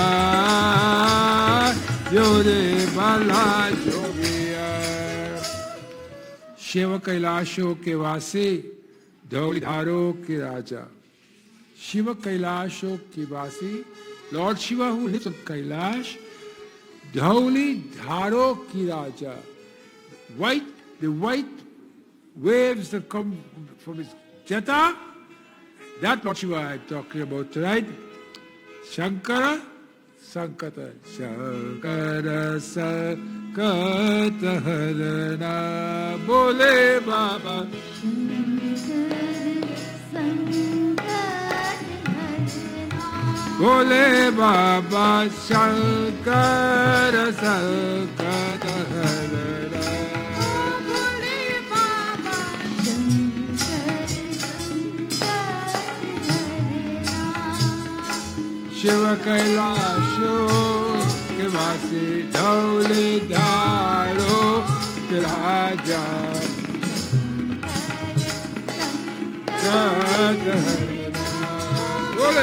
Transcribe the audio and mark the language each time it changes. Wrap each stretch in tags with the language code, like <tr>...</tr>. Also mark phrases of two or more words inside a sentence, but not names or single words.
<hi>आयो रे, बाला जोगी आयो। शिव कैलाशों के वासी, धौलीधारों के राजा, शिव कैलाशों के वासी,</hi> <en>Lord Shiva who lives on Kailash,</en> <hi>धौलीधारों की राजा,</hi> <en>the white waves that come from his jeta, that Lord Shiva I'm talking about tonight.</en> <hi>शंकर संकट, शंकर संकट हरण, बोले बाबा, बोले बाबा, शंकर संकट हरण. शिव कैलाशो के वासी, धौलीधारों के राजा, बोले</hi>